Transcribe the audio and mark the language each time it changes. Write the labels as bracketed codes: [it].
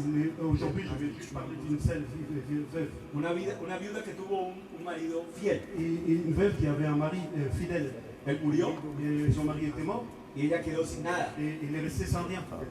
[fr] Mais aujourd'hui, je vais juste parler d'une seule veuve. [es] Una viuda que tuvo un marido fiel. [fr] Et une veuve qui avait un mari fidèle. [es] Él murió [fr] Et son mari était mort [es] y ella quedó sin nada. [fr] et il est resté sans rien.